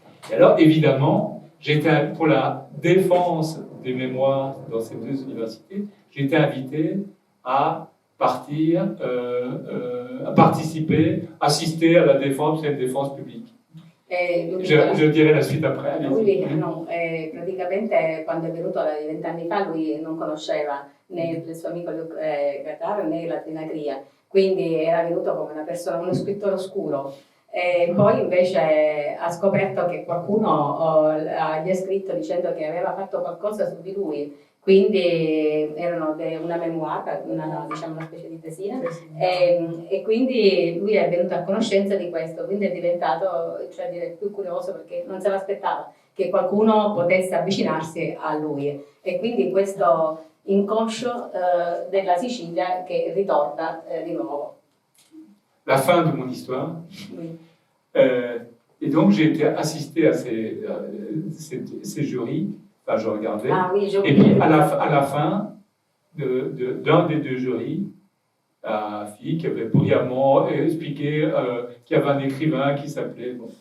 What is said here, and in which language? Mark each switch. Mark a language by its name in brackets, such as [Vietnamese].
[French] Et alors, évidemment, j'étais pour la défense des mémoires dans ces 2 universités, j'ai été invité à partir, à participer, assister à la défense, c'est une défense publique. Je dirai la suite après. [Italian] Praticamente quando è venuto 20 anni fa lui non conosceva né il suo amico Gattaro né la Trinacria, quindi era venuto come una persona, uno scrittore oscuro. E poi invece ha scoperto che qualcuno gli ha scritto dicendo che aveva fatto qualcosa su di lui, quindi erano una memoir, una specie di tesina, e quindi lui è venuto a conoscenza di questo, quindi è diventato più curioso perché non se l'aspettava che qualcuno potesse avvicinarsi a lui, e quindi questo inconscio della Sicilia che ritorna di nuovo. [French] La fin de mon histoire. Oui. Et donc j'ai été assisté à ces jurys, enfin je regardais, et puis à la fin d'un des 2 jurys, la fille qui avait brillamment expliqué qu'il y avait un écrivain qui s'appelait...